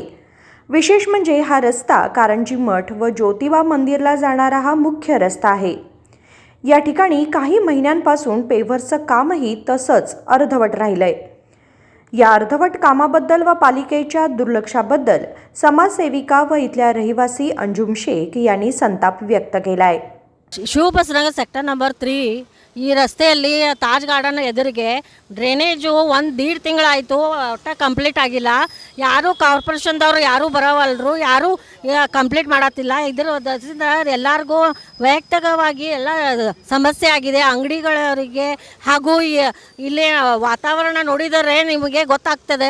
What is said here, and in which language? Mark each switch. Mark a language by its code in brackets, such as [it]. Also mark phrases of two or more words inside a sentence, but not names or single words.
[mr] विशेष म्हणजे हा रस्ता कारंजी मठ व ज्योतिबा मंदिरला जाणारा हा मुख्य रस्ता आहे। या ठिकाणी काही महिन्यांपासून पेव्हरचं कामही तसंच अर्धवट राहिलंय। या अर्धवट कामाबद्दल व पालिकेच्या दुर्लक्षाबद्दल समाजसेविका व इथल्या रहिवासी अंजुम शेख यांनी संताप व्यक्त केलाय। [kn] ಶಿವಬಸವನಗರ [en] sector number [kn] 3 ಈ ರಸ್ತೆಯಲ್ಲಿ ತಾಜ್ ಗಾರ್ಡನ್ ಎದುರಿಗೆ ಡ್ರೈನೇಜು 1.5 ತಿಂಗಳಾಯಿತು, ಒಟ್ಟ ಕಂಪ್ಲೀಟ್ ಆಗಿಲ್ಲ। ಯಾರು ಕಾರ್ಪೊರೇಷನ್ದವರು ಯಾರು ಬರವಲ್ರು, ಯಾರು ಕಂಪ್ಲೀಟ್ ಮಾಡತ್ತಿಲ್ಲ। ಇದರಿಂದ ಎಲ್ಲರಿಗೂ ವೈಯಕ್ತಿಕವಾಗಿ ಎಲ್ಲ ಸಮಸ್ಯೆ ಆಗಿದೆ, ಅಂಗಡಿಗಳವರಿಗೆ ಹಾಗೂ ಇಲ್ಲಿ ವಾತಾವರಣ ನೋಡಿದರೆ ನಿಮಗೆ ಗೊತ್ತಾಗ್ತದೆ।